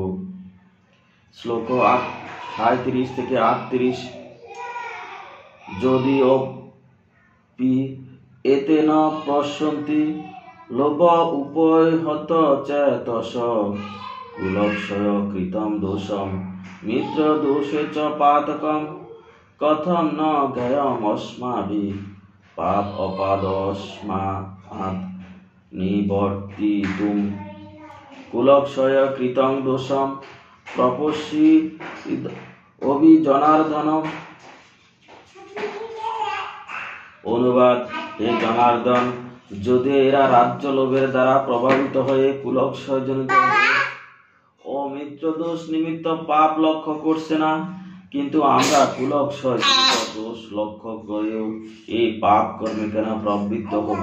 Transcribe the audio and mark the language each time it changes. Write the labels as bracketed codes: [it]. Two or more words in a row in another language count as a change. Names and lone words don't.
[bn] শ্লোক 37 থেকে 38। [sa] যদিও পি এতেন পশ্যন্তি লোভ উপহত চেতস কুলক্ষয় কৃতম দোষম মিত্র দোষে চ পাতকম কথম ন জ্ঞেয়ম অস্মাভিঃ পাপ অপাদস্মাৎ নিবর্তিতুম কুলক্ষয় কৃতং দোষম প্রপশ্যি অভিজনার্দনম। [bn] অনুবাদ: হে জনার্দন, যদি এরা রাজ্য লোভের দ্বারা প্রভাবিত হয়ে কুলক্ষয়জনিত মিত্রদোষ নিমিত্ত পাপ লক্ষ্য করছে না, কিন্তু আমরা কুলক্ষয় দোষ লক্ষ্য করেও এই পাপ কর্মে কেন প্রবৃত্ত হব।